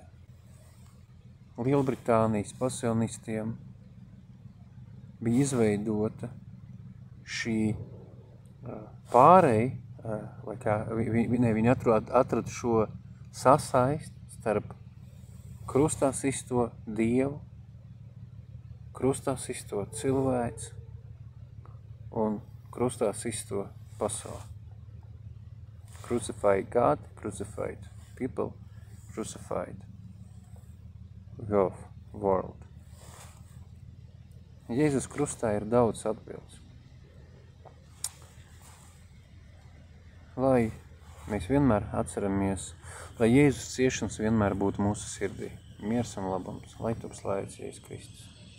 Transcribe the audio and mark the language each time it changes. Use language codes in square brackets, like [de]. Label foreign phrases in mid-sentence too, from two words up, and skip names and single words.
[lv] Lielbritānijas pasaulnistiem bija izveidota šī pārēja, vai kā viņi atrada šo sasaist starp krustā sisto Dievu, krustā sisto cilvēks un krustā sisto pasauli. [en] Crucified God, crucified people, crucified world. [lv] Jēzus krustā ir daudz atbildes. Lai mēs vienmēr atceramies, lai Jēzus ciešanas vienmēr būtu mūsu sirdī. Miers un labums, lai top slavēts Jēzus Kristus.